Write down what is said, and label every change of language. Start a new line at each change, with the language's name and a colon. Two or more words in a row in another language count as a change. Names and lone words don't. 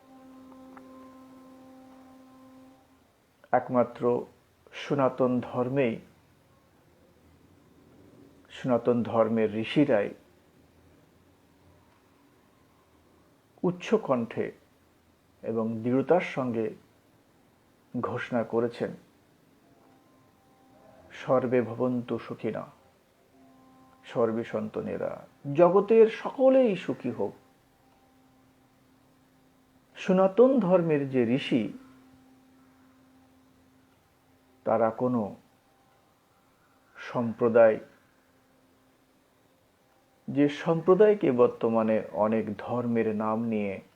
Bangla: একমাত্র সনাতন ধর্মের ঋষিরাই উচ্চ কণ্ঠে এবং দৃঢ়তার সঙ্গে ঘোষণা করেছেন,
Sanskrit: সর্বে ভবন্তু সুখিনা, সর্বে সন্তু নিরাময়া,
Bangla: জগতের সকলেই সুখী হোক। সনাতন ধর্মের যে ঋষি, তারা কোনো সম্প্রদায়, যে সম্প্রদায়কে বর্তমানে অনেক ধর্মের নাম নিয়ে,